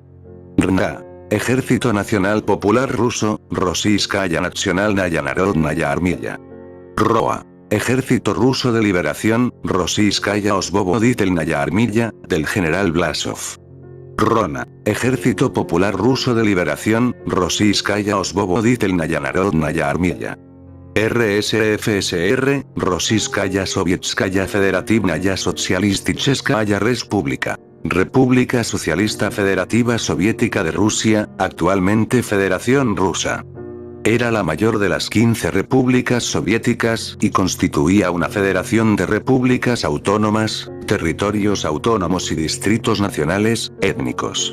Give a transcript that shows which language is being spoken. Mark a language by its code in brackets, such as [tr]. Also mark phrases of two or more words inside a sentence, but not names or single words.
[es] RNA. Ejército Nacional Popular Ruso, Rossiyskaya Nacionalnaya Narodnaya Armilla. ROA. Ejército Ruso de Liberación, Rossiyskaya Osvoboditelnaya Armilla, del general Blasov. RONA. Ejército Popular Ruso de Liberación, Rossiyskaya Osvoboditelnaya Narodnaya Armilla. RSFSR, Rossiyskaya Sovietskaya Federativnaya Socialisticheskaya Respublika. República Socialista Federativa Soviética de Rusia, actualmente Federación Rusa. Era la mayor de las 15 repúblicas soviéticas y constituía una federación de repúblicas autónomas, territorios autónomos y distritos nacionales, étnicos.